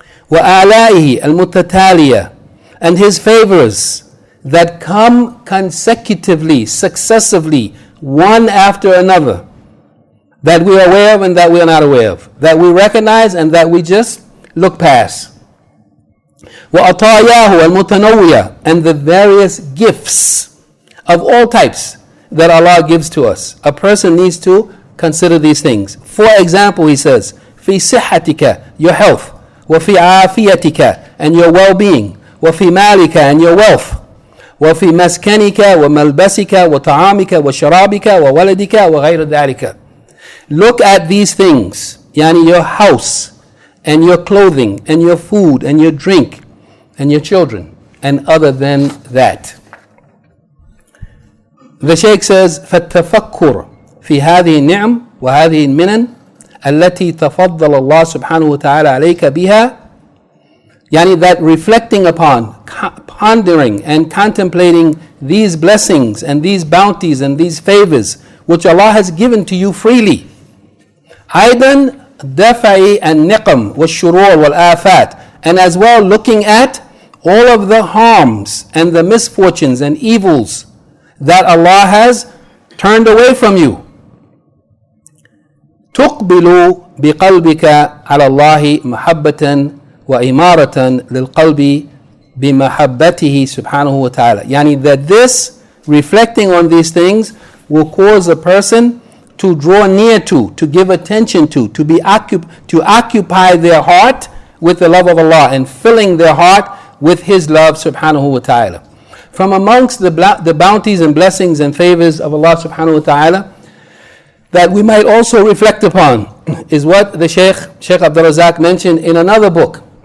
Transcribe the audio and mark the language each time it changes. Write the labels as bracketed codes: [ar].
[ar] وَآلَائِهِ الْمُتَتَالِيَةِ, [en] and His favors that come consecutively, successively, one after another, that we are aware of and that we are not aware of, that we recognize and that we just look past. [ar] وَأَطَايَاهُ الْمُتَنَوِّيَةِ, [en] and the various gifts of all types that Allah gives to us. A person needs to consider these things. For example, he says, [ar] في صحتك, [en] your health, [ar] وفي عافيتك, [en] and your well-being, [ar] وفي مالك, [en] and your wealth, [ar] وفي مسكنك وملبسك وطعامك وشرابك وولدك وغير ذلك. [en] Look at these things, yani your house and your clothing and your food and your drink and your children and other than that. The Shaykh says, [ar] فَالتَّفَكُّرُ في هذه النعم وهذه المنن التي تفضل الله سبحانه وتعالى عليك بها, [en] yani that reflecting upon, pondering and contemplating these blessings and these bounties and these favors which Allah has given to you freely. [ar] أيضا دفع النقم والشرور والآفات, [en] and as well looking at all of the harms and the misfortunes and evils that Allah has turned away from you. [ar] تقبل بقلبك على الله محبة وإمارة للقلب بمحبته سبحانه وتعالى. [en] Yani that this, reflecting on these things, will cause a person to draw near to give attention to occupy their heart with the love of Allah and filling their heart with His love subhanahu wa ta'ala. From amongst the bounties and blessings and favors of Allah subhanahu wa ta'ala that we might also reflect upon is what the Shaykh Abdur-Razzaaq mentioned in another book.